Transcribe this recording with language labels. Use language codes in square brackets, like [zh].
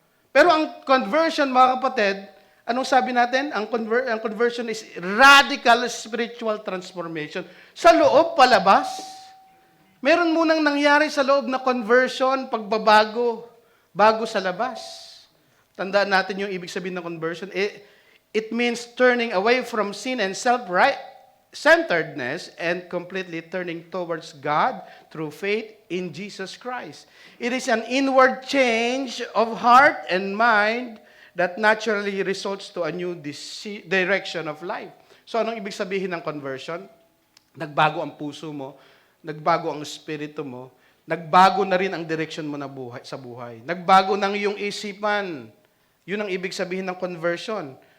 [tl] Pero ang conversion, mga kapatid, anong sabi natin? [en] Ang conversion is radical spiritual transformation. [tl] Sa loob, palabas. Meron munang nangyari sa loob na conversion, pagbabago, bago sa labas. Tandaan natin yung ibig sabihin ng conversion. [en] It means turning away from sin and self-centeredness and completely turning towards God through faith in Jesus Christ. It is an inward change of heart and mind that naturally results to a new direction of life. [tl] So anong ibig sabihin ng conversion? Nagbago ang puso mo, nagbago ang espiritu mo, nagbago na rin ang direction mo sa buhay. Nagbago ng iyong isipan. Yun ang ibig sabihin ng conversion.